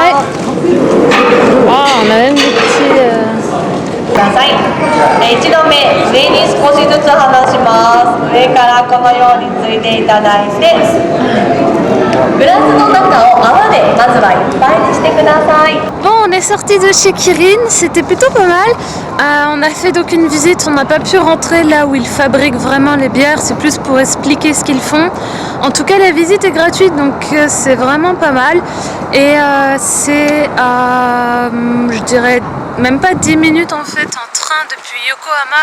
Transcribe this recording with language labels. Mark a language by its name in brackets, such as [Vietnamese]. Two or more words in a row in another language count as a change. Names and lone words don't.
[Japanese] はい。 [French] あ、on a même des petits. [Japanese] ください。1度目、上に少しずつ離します。上からこのようについていただいて、グラスの中を泡でまずはいっぱいにしてください。 [French] Bon, on est sorti de chez Kirin, c'était plutôt pas mal. On a fait donc une visite, on n'a pas pu rentrer là où ils fabriquent vraiment les bières, c'est plus pour expliquer ce qu'ils font. En tout cas, la visite est gratuite, donc c'est vraiment pas mal. Et c'est à, je dirais, même pas 10 minutes en fait en train depuis Yokohama.